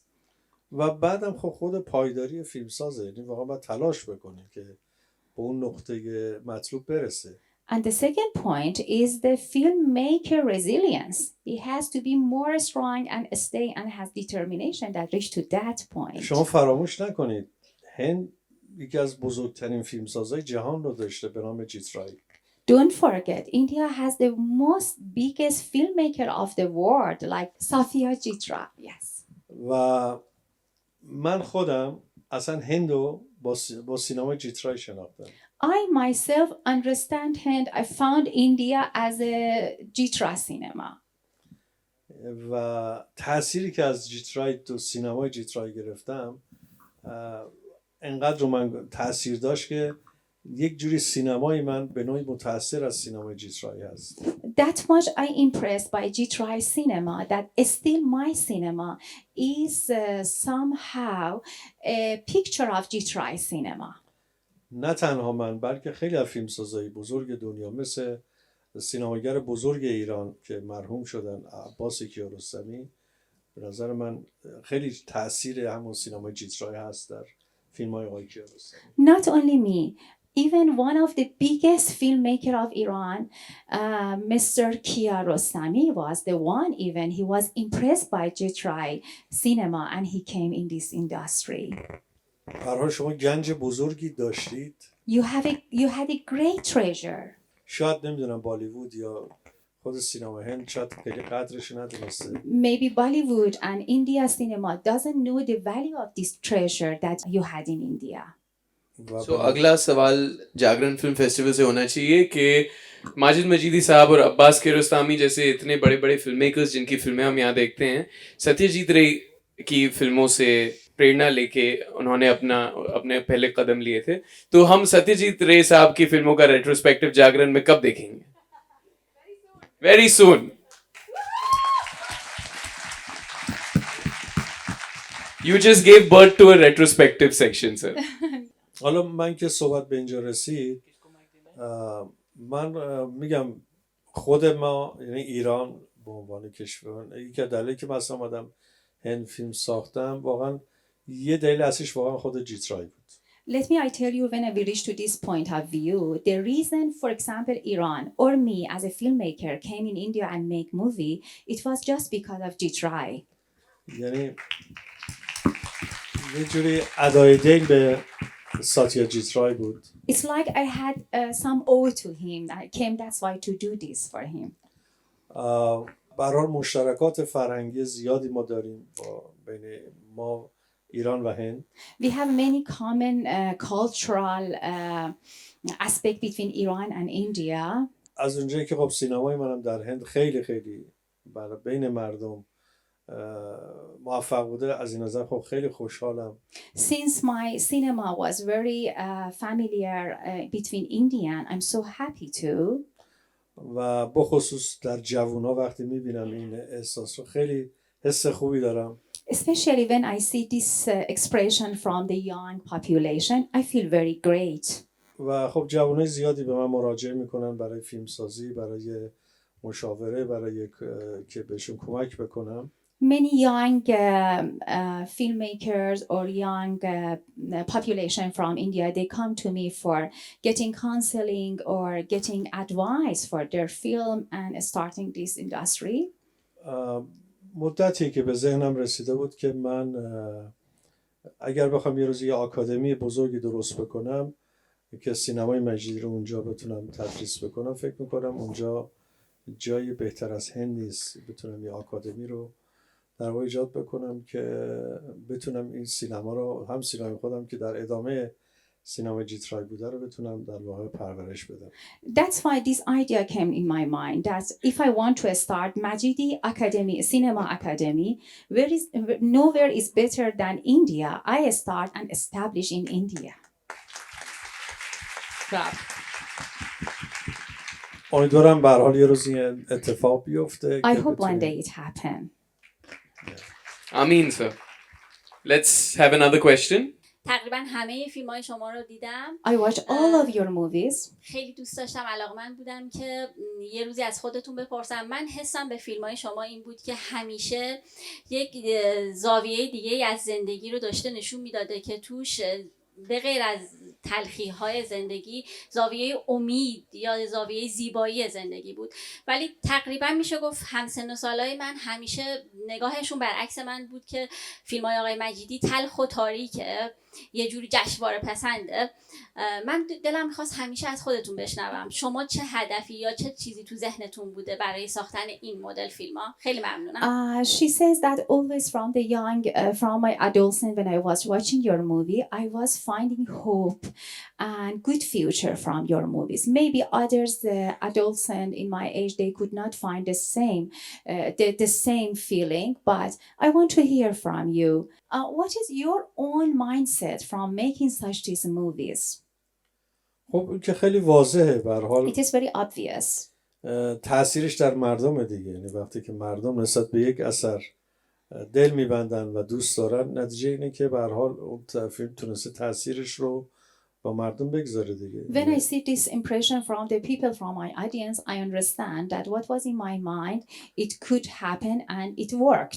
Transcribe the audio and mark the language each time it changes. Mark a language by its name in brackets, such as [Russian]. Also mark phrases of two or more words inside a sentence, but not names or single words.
[Persian] و بعدم خب خود پایداری فیلمسازه، یعنی واقعا باید تلاش بکنه که به اون نقطه مطلوب برسه. [English] And the second point is the filmmaker resilience. He has to be more strong and stay and has determination that reach to that point. [Persian] شما فراموش نکنید هند یکی از بزرگترین فیلمسازهای جهان رو داشته به نام جیترای. [English] Don't forget, India has the most biggest filmmaker of the world, like Safia Jitra. Yes. [Persian] و من خودم اصلا هندو با سینما جیترای شناختم. [English] I myself understand Hind. I found India as a Jitra cinema. [Persian] و تأثیری که از جیترای تو سینمای جیترای گرفتم انقدر رو من تأثیر داشت که یک جوری سینمای من به نوعی متأثر از سینمای جیترای هست. [English] That much I impressed by Jitrai cinema that still my cinema is somehow a picture of Jitrai cinema. [Persian] نه تنها من بلکه خیلی از فیلمسازهای بزرگ دنیا مثل سینماگر بزرگ ایران که مرحوم شدن عباس کیارستمی، به نظر من خیلی تأثیر همون سینمای جیترای هست در فیلم‌های آقای کیارستمی. [English] Not only me, even one of the biggest filmmaker of Iran, Mr. Kiarostami was the one. Even he was impressed by Jitrai cinema and he came in this industry. [Persian] به هر حال شما گنج بزرگی داشتید. [English] You had a great treasure. [Persian] شاید نمیدونم بالیوود یا خود سینما هند شاید خیلی قدرش ندونسته. [English] Maybe Bollywood and India cinema doesn't know the value of this treasure that you had in India. [Hindi] So अगला सवाल जागरण फिल्म फेस्टिवल से होना चाहिए कि माजिद मजीदी साहब और अब्बास कियारोस्तामी जैसे इतने बड़े बड़े [English] film makers [Hindi] जिनकी फिल्में हम यहाँ देखते हैं, सत्यजीत रे की फिल्मों से प्रेरणा लेके उन्होंने अपने पहले कदम लिए थे, तो हम सत्यजीत रे साहब की फिल्मों का रेट्रोस्पेक्टिव जागरण में कब देखेंगे? [English] Very soon. You just gave birth to a retrospective section, sir. [Persian] حالا من که صحبت به اینجا رسید، من میگم خود ما یعنی ایران به عنوان کشور، یکی از دلایلی که مثلا آمدم هند فیلم ساختم واقعا یه دلیل اصلیش واقعا خود جیترای بود. [English] Let me I tell you when we reach to this point of view, the reason, for example, Iran or me as a filmmaker came in India and make movie, it was just because of Jitrai. [Persian] یعنی یه جوری ادای دین به ساتیا جیترای بود. [English] It's like I had some owe to him. I came that's why to do this for him. [Persian] به هر حال مشترکات فرهنگی زیادی ما داریم با بین ما ایران و هند. [English] We have many common cultural aspect between Iran and India. [Persian] از اونجایی که خب سینمای منم در هند خیلی خیلی برای بین مردم موفق بوده، از این نظر خب خیلی خوشحالم. [English] Since my cinema was very familiar between Indian, I'm so happy too. [Persian] و بخصوص در جوونا وقتی میبینم این احساس رو خیلی حس خوبی دارم. [English] Especially when I see this expression from the young population, I feel very great. [Persian] و خب جوانای زیادی به من مراجعه میکنن برای فیلمسازی، برای مشاوره، برای که بهشون کمک بکنم. [English] many young filmmakers or young population from India, they come to me for getting counseling or getting advice for their film and starting this industry. [Persian] مدتی که به ذهنم رسیده بود که من اگر بخوام یه روز یه آکادمی بزرگی درست بکنم که سینمای مجیدی رو اونجا بتونم تدریس بکنم، فکر میکنم اونجا جای بهتر از هند نیست بتونم یه آکادمی رو در واقع ایجاد بکنم که بتونم این سینما رو، هم سینمای خودم که در ادامه سینما جیترای بوده رو بتونم در واقع پرورش بدم. [English] That's why this idea came in my mind that if I want to start Majidi Academy, Cinema Academy, nowhere is better than India. I start and establish in India. [Persian] امیدوارم به هر حال یه روز این اتفاق بیفته. [English] I hope one day it happen. Amin, sir. Let's have another question. [Persian] تقریبا همه فیلم های شما رو دیدم. [English] I watch all of your movies. [Persian] خیلی دوست داشتم، علاقمند بودم که یه روزی از خودتون بپرسم. من حسم به فیلم های شما این بود که همیشه یک زاویه دیگه از زندگی رو داشته نشون میداده که توش به غیر از تلخی های زندگی زاویه امید یا زاویه زیبایی زندگی بود. ولی تقریبا میشه گفت همسن و سالای من همیشه نگاهشون برعکس من بود که فیلم های آقای مجیدی تلخ و تاریکه، یه جوری جشنواره پسنده. من دلم میخواست همیشه از خودتون بشنوم شما چه هدفی یا چه چیزی تو ذهنتون بوده برای ساختن این مدل فیلم ها. خیلی ممنونم. [English] She says that always from the young, from my adolescence when I was watching your movie, I was finding hope and good future from your movies. Maybe others, adolescent in my age, they could not find the same feeling, but I want to hear from you. What is your own mindset from making such these movies? [Persian] خب که خیلی واضحه به هر حال. [English] It is very obvious. [Persian] تأثیرش در مردم دیگه، یعنی وقتی که مردم نسبت به یک اثر دل میبندن و دوست دارن، نتیجه اینه که به هر حال اون فیلم تونسته تأثیرش رو با مردم بگذاره دیگه. [English] When I see this impression from the people from my audience, I understand that what was in my mind, it could happen and it worked.